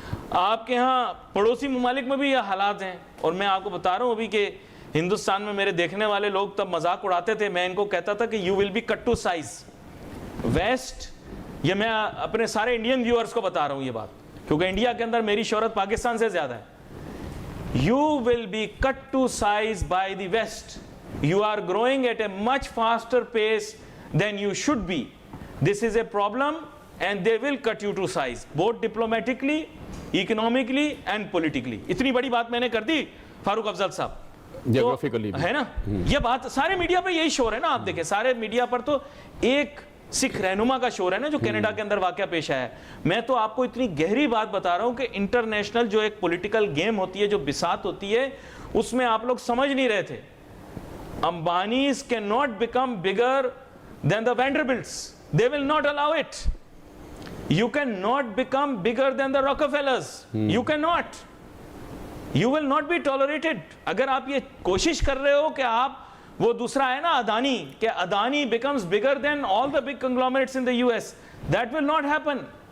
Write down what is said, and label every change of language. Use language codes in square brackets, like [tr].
[ur] آپ کے ہاں پڑوسی ممالک میں بھی یہ حالات ہیں, اور میں آپ کو بتا رہا ہوں ابھی کہ ہندوستان میں میرے دیکھنے والے لوگ تب مذاق اڑاتے تھے, میں ان کو کہتا تھا کہ [en] You will be cut to size. [ur] Waste, یہ میں اپنے سارے انڈین ویورز کو بتا رہا ہوں یہ بات, کیونکہ انڈیا کے اندر میری شہرت پاکستان سے زیادہ ہے. [en] You will be cut to size by the West. You are growing at a much faster pace than you should be. This is a problem and they will cut you to size, both diplomatically, economically and politically. [ur] اتنی بڑی بات میں نے کر دی فاروق افضل صاحب. [en] Geographically بھی. [ur] ہے نا, یہ بات سارے میڈیا پہ یہی شور ہے نا. آپ دیکھیں سارے میڈیا پر تو ایک سکھ رہنما کا شور ہے نا جو کینیڈا کے اندر واقعہ پیش آیا ہے. میں تو آپ کو اتنی گہری بات بتا رہا ہوں کہ انٹرنیشنل جو ایک پولیٹیکل گیم ہوتی ہے, جو بساط ہوتی ہے, اس میں آپ لوگ سمجھ نہیں رہے تھے. [en] Ambanis cannot become bigger than the Vanderbilts. They will not allow it. You cannot become bigger than the Rockefellers. You cannot. You will not be tolerated. [ur] اگر آپ یہ کوشش کر رہے ہو کہ آپ وہ دوسرا ہے نا اڈانی, کہ Adani [en] becomes bigger than all the big conglomerates in the US, that will not happen.